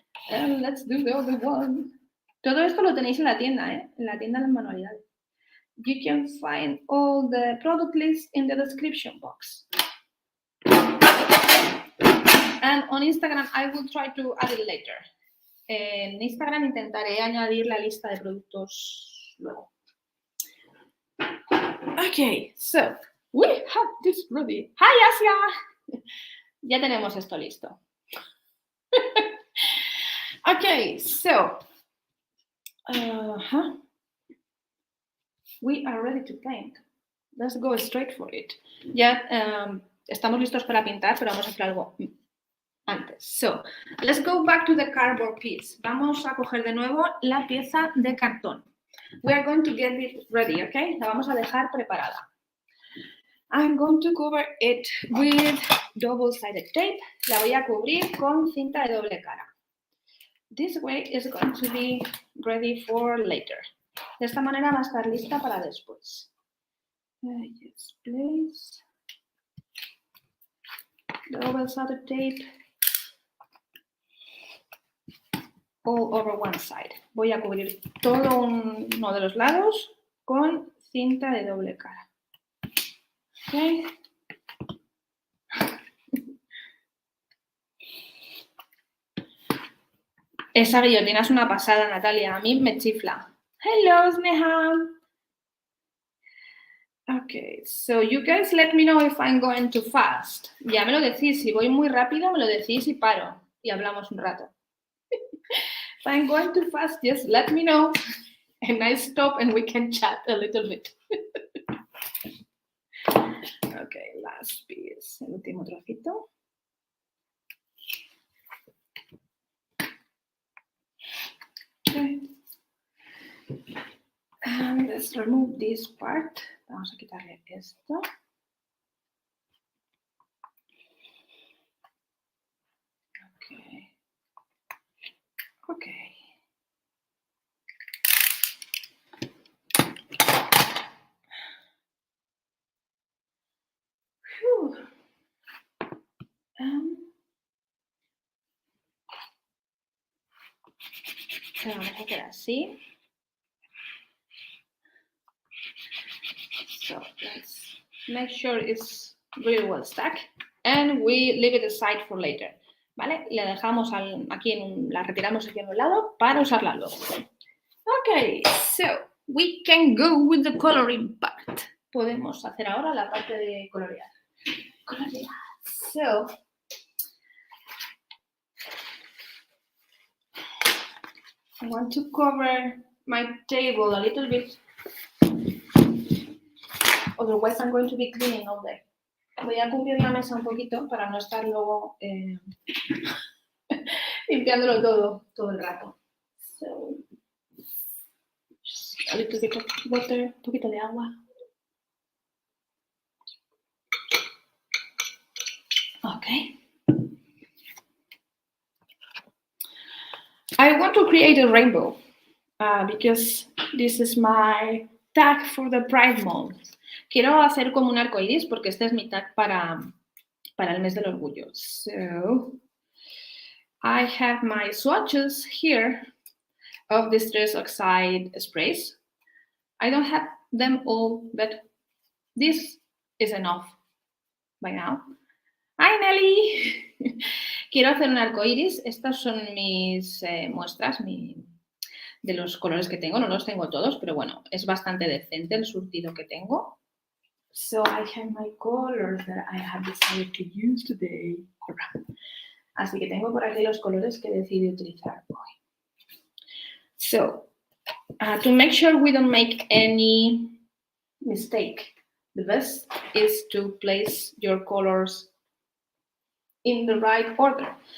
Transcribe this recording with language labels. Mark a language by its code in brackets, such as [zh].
[en] And let's do the other one. [es] Todo esto lo tenéis en la tienda, ¿eh? En la tienda de las manualidades. [en] You can find all the product lists in the description box. And on Instagram, I will try to add it later. [es] En Instagram intentaré añadir la lista de productos luego. [en] Okay, so we have this ready. Hi, Asia. [es] Ya tenemos esto listo. [en] Okay, so we are ready to paint. Let's go straight for it. [es] Ya estamos listos para pintar, pero vamos a hacer algo antes. [en] So, let's go back to the cardboard piece. [es] Vamos a coger de nuevo la pieza de cartón. [en] We are going to get it ready, okay? [es] La vamos a dejar preparada. [en] I'm going to cover it with double-sided tape. [es] La voy a cubrir con cinta de doble cara. [en] This way is going to be ready for later. [es] De esta manera va a estar lista para después. [en] Yes, please. Double-sided tape. All over one side. [es] Voy a cubrir todo uno de los lados con cinta de doble cara. Okay. Esa guillotina es una pasada, Natalia. A mí me chifla. [en] Hello, Sneha. Okay, so you guys let me know if I'm going too fast. [es] Ya me lo decís. Si voy muy rápido, me lo decís y paro. Y hablamos un rato. [en] If I'm going too fast, just let me know. And I stop and we can chat a little bit. Okay, last piece. [es] El último trocito. [en] Okay. And let's remove this part. [es] Vamos a quitarle esto. [en] Okay. Okay. Whew. [es] Vamos a hacer así. [en] So let's make sure it's really well stuck and we leave it aside for later. [es] ¿Vale? Le dejamos aquí la retiramos aquí a un lado para usarla luego. [en] Okay, so we can go with the coloring part. [es] Podemos hacer ahora la parte de colorear. [en] So I want to cover my table a little bit. Otherwise I'm going to be cleaning all day. [es] Voy a cubrir la mesa un poquito para no estar luego limpiándolo todo el rato. [en] So, just a little bit of water, [es] un poquito de agua. [en] Okay. I want to create a rainbow because this is my tag for the Pride Month. [es] Quiero hacer como un arco iris porque este es mi tag para el mes del orgullo. [en] So, I have my swatches here of Distress Oxide sprays. I don't have them all, but this is enough by now. ¡Hi, Nelly! [es] Quiero hacer un arco iris. Estas son mis muestras de los colores que tengo. No los tengo todos, pero bueno, es bastante decente el surtido que tengo. [en] So I have my colors that I have decided to use today. [es] Así que tengo por aquí los colores que decidí utilizar hoy. [en] So, to make sure we don't make any mistake, the best is to place your colors in the right order.